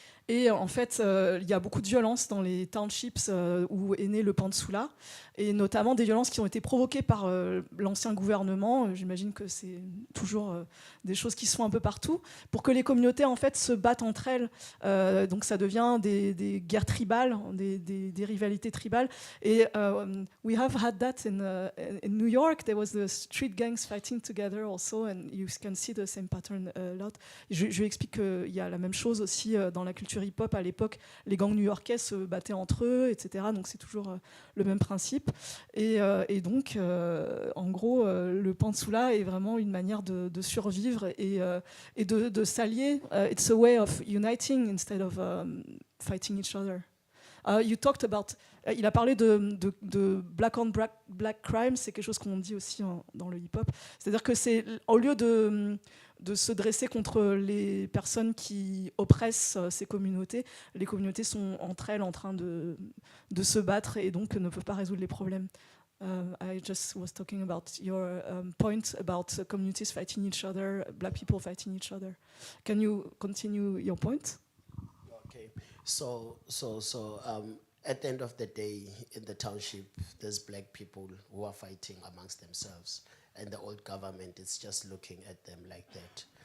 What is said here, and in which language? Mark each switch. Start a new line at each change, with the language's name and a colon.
French: Et en fait, il y a beaucoup de violences dans les townships où est né le pantsula, et notamment des violences qui ont été provoquées par l'ancien gouvernement. J'imagine que c'est toujours des choses qui se font un peu partout, pour que les communautés en fait se battent entre elles. Donc ça devient des guerres tribales, des rivalités tribales.
English: Et we have had that in New York. There was the street gangs fighting together also, and you can see the same pattern a lot.
French: Je lui explique qu'il y a la même chose aussi dans la culture hip-hop. À l'époque, les gangs new-yorkais se battaient entre eux, etc. Donc c'est toujours le même principe. Et donc, en gros, le pantsula est vraiment une manière de survivre et de s'allier.
English: It's a way of uniting instead of fighting each other. You talked about...
French: il a parlé de
English: black on black crime,
French: c'est quelque chose qu'on dit aussi dans le hip-hop. C'est-à-dire que c'est, au lieu de se dresser contre les personnes qui oppressent ces communautés, les communautés sont entre elles en train de se battre et donc ne peuvent pas résoudre les problèmes.
English: I just was talking about your point about communities fighting each other, black people fighting each other. Can you continue your point? Okay, so at the end of the day, in the township, there's black people who are fighting amongst themselves, and the old government is just looking at them like that.